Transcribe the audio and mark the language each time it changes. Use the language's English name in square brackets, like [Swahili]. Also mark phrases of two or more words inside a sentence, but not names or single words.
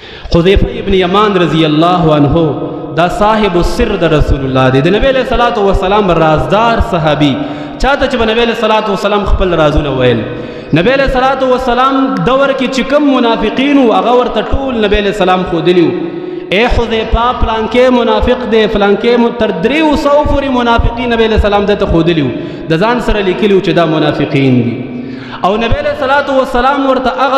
[Pashto] حذیفہ ابن یمان [Arabic] رضی اللہ عنہ [Pashto] دا [Arabic] صاحب السر [Pashto] دا رسول اللہ دے نبی [Arabic] علیہ الصلوۃ والسلام [Pashto] رازدار صحابی چاته چې نبی [Arabic] علیہ الصلوۃ والسلام [Pashto] خپل رازونه ویل نبی [Arabic] علیہ الصلوۃ والسلام [Pashto] دور کې چې کوم منافقین او هغه ورته ټول نبی [Arabic] علیہ السلام [Pashto] خو دلیو اے حذیفہ پلانکې منافق دے فلانکې تر 300 پوری منافقین نبی [Arabic] علیہ السلام [Pashto] دته خو دلیو د ځان سره لیکلو چې دا منافقین دي او نبی [Arabic] علیہ الصلوۃ والسلام [Pashto] ورته